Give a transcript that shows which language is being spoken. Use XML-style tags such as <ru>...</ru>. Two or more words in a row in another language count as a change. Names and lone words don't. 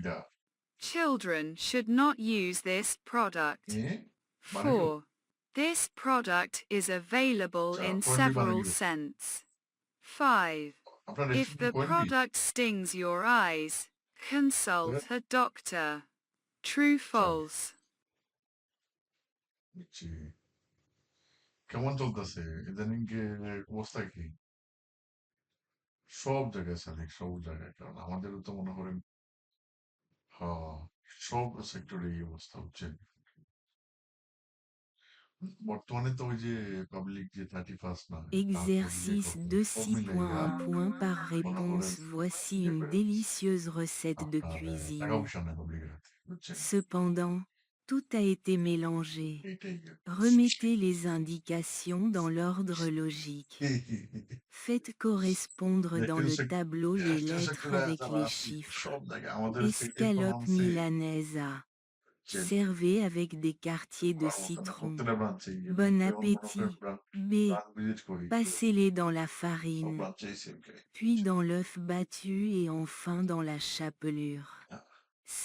<en>Children should not use this product. 4. This product is available in several scents. 5. If the product stings your eyes, consult a doctor. True false.</en> <bn>কেমন চলতেছে ইদানিং অবস্থা কি সব জায়গায় স্যার সব জায়গায় কারণ আমাদেরও তো মনে করেন সব সেক্টরে এই অবস্থা হচ্ছে বর্তমানে তো ওই যে পাবলিক যে 31st না</bn> <fr>Exercice 2 6.1 points par réponse. Voici une délicieuse recette de</fr> <bn>টাকা</bn> <fr>cuisine.</fr> <bn>পয়সা নেই পাবলিকের হাতে বুঝছেন</bn> <fr>Cependant, tout a été mélangé.</fr> <bn>এইটাই</bn> <fr>Remettez les indications dans l'ordre logique. Faites correspondre dans le tableau les lettres avec les chiffres.</fr> <bn>সব জায়গায় আমাদের</bn> <fr>Escalope milanaise A. Servez avec des quartiers de citron. Bon appétit. B. Passez-les dans la farine, puis dans l'œuf battu et enfin dans la chapelure. C.</fr>